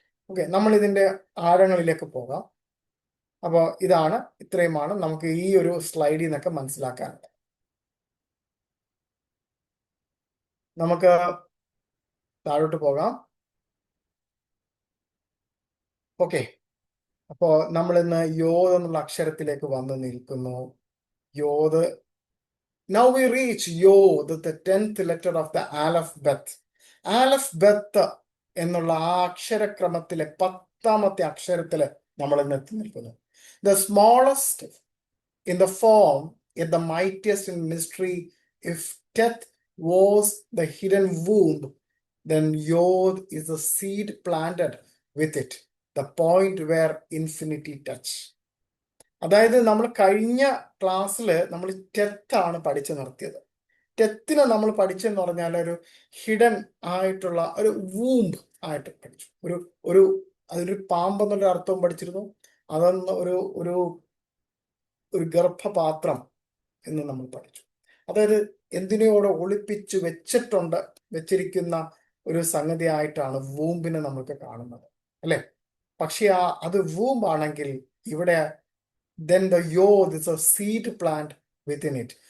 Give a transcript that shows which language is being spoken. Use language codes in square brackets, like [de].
[ml] Okay, നമ്മൾ ഇതിന്റെ ആഴങ്ങളിലേക്ക് പോകാം. അപ്പോൾ ഇത്രയുമാണ് നമുക്ക് ഈ ഒരു സ്ലൈഡിൽ നിന്നൊക്കെ മനസ്സിലാക്കാനുള്ളത്. നമുക്ക് താഴോട്ട് പോകാം. ഓക്കെ, അപ്പോ നമ്മൾ ഇന്ന് യോദ് എന്നുള്ള അക്ഷരത്തിലേക്ക് വന്ന് നിൽക്കുന്നു. യോദ്. [en] Now we reach Yod, the 10th letter of the alphabet. [ml] Alphabet എന്നുള്ള ആ അക്ഷരക്രമത്തിലെ 10ാമത്തെ അക്ഷരത്തില് നമ്മൾ ഇന്ന് എത്തി നിൽക്കുന്നു. [en] The smallest in the form, yet the mightiest in mystery. If Teth was the hidden womb, then Yod is the seed planted with it, the point where infinity touch. [ml] അതായത് നമ്മൾ കഴിഞ്ഞ ക്ലാസ്സിൽ നമ്മൾ ടെത്താണ് പഠിച്ചു നിർത്തിയത്. ടെത്തിനെ നമ്മൾ പഠിച്ചെന്ന് പറഞ്ഞാൽ ഒരു ഹിഡൻ ആയിട്ടുള്ള ഒരു വൂംബ് ആയിട്ട് പഠിച്ചു. ഒരു അതിലൊരു പാമ്പെന്നുള്ള അർത്ഥവും പഠിച്ചിരുന്നു. അതൊന്ന് ഒരു ഗർഭപാത്രം എന്ന് നമ്മൾ പഠിച്ചു. അതായത് എന്തിനോട് ഒളിപ്പിച്ച് വെച്ചിരിക്കുന്ന ഒരു സംഗതി ആയിട്ടാണ് വൂമ്പിനെ നമ്മൾക്ക് കാണുന്നത്, അല്ലെ? പക്ഷെ അത് വൂംബ് ആണെങ്കിൽ ഇവിടെ [en] then the yod is a seed plant within it.